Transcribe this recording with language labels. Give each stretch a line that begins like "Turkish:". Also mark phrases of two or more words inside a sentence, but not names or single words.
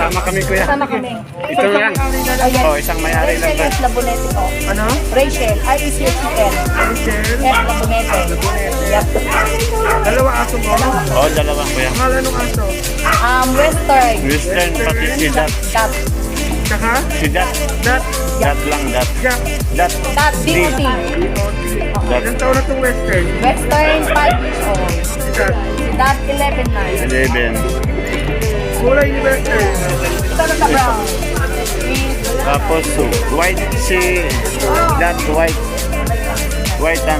Filipino: kami, kuya. Kasama kami. Ito lang. Ayan. Oh, isang may-ari lang Rachel to. S. Labonete po. Ano? Rachel. R-E-C-H-E-L. Rachel? S. Labonete. Yep. Dalawa aso mo? Oh, dalawa, kuya. Pangalan ng aso? Western. Western, pati si Dat. Dot. Tsaka? Si Dat. Dat? Dat lang, Dat. Jack? Dat. Dot. D-O-T. Dat. Ilan taon na itong Western?
English: Western, 5 years old.
Filipino: Si Dat? Si Dot, 11 na. 11. Kulay ni Western? Ito na sa brown. Tapos, white si Dat, white.
English: White and